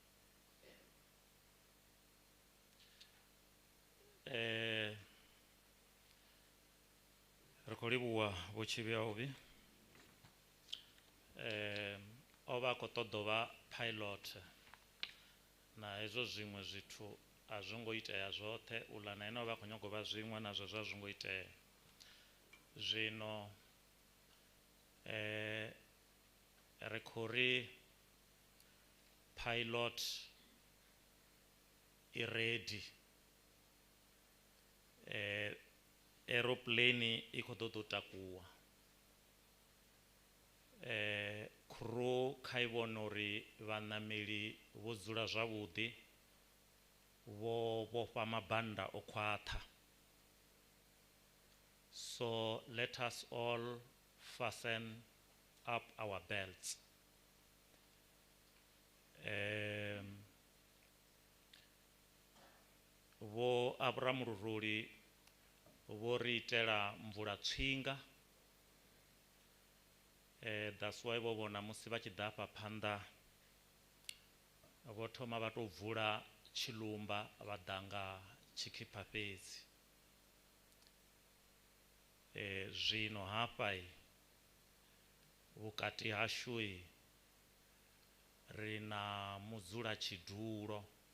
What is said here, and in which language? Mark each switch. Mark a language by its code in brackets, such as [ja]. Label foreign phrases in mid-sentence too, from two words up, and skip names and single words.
[ve] Ri khou livhuwa vho Tshivhia uvhi, o vha a khou ṱoḓa u vha pilot na hezwo zwiṅwe zwithu a zwo ngo itea zwoṱhe, uḽa na ene o vha a khou nyaga u vha zwiṅwe nazwo zwa zwi ngo itea. Zwino ri khou ri pilot i ready, aeroplane i khou ṱoḓa u takuwa, crew kha i vhone uri vhaṋameli vho dzula zwavhuḓi, vho vhofha mabanda o khwaṱha. [en] So let us all fasten up our belts. [ve] Vho Abraham Luruli vho ri itela mvula tswinga, [en] that's why [ve] vho vhona musi vha tshi ḓa afha phanḓa vho thoma vha tou vula tshilumba vha ḓa nga tshikhipa fhedzi. Zwino hafha vhukati hashu ri na mudzula tshidulo